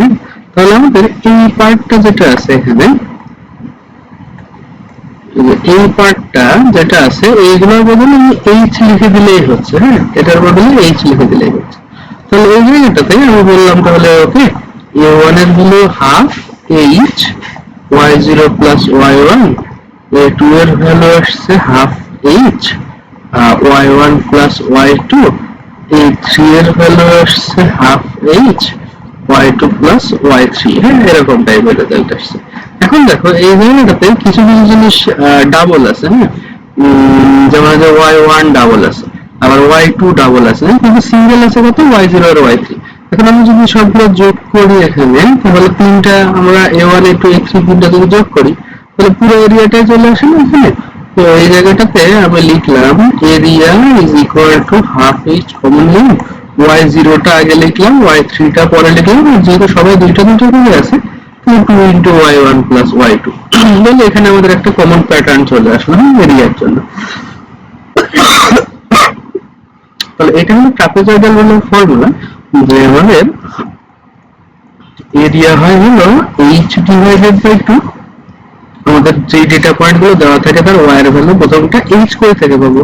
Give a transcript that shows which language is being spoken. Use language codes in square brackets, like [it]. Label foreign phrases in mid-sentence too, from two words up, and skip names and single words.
[bn] হ্যাঁ, তাহলে আমাদের এই পার্টটা যেটা আছে এখানে, এই পার্টটা যেটা আছে এইগুলোর বদলে h লিখে দিলেই হচ্ছে। হ্যাঁ, এটার বদলে h লিখে দিলেই হচ্ছে। তাহলে এই জায়গাটাতে আমি বললাম তাহলে ওকে, a1 এর ভ্যালু হাফ h y0 প্লাস y1, a2 এর ভ্যালু আসছে হাফ h y1 প্লাস y2, a3 এর ভ্যালু আসছে হাফ h y2 প্লাস y3। হ্যাঁ, এরকম টাইপের রেজাল্ট আসছে। এখন দেখো এই জায়গাটাতে কিছু কিছু জিনিস ডাবল আছে। হ্যাঁ, যেমন যে y1 ডাবল আছে, আবার y2 ডাবল আছে, কিন্তু সিঙ্গেল আছে কত? y0 আর y3। এখন আমি যদি সবগুলো যোগ করি এখানে, তাহলে তিনটা আমরা a1 a2 a3 তিনটা যদি যোগ করি, তাহলে পুরো এরিয়াটাই চলে আসে না এখানে। তো এই জায়গাটাতে আমি লিখলাম [en] area is equal to half [bn] h কমন নিয়ে y0 টা আগে লিখলাম, y3 টা পরে লিখলাম, আর যেহেতু সবাই দুইটা দুইটা করে আছে [en] 2 into y1 plus y2, [bn] তাহলে এখানে আমাদের একটা কমন প্যাটার্ন চলে আসলো এরিয়ার জন্য। তাহলে এটা হলো ট্রাপিজয়েডাল রুলের ফর্মুলা, যে আমাদের এরিয়া হয় হলো h [en] divided by [bn] 2। আমাদের যে [en] data point [bn] গুলো দেওয়া থাকে তার y এর ভ্যালু প্রথমটা h করে থেকে পাবো।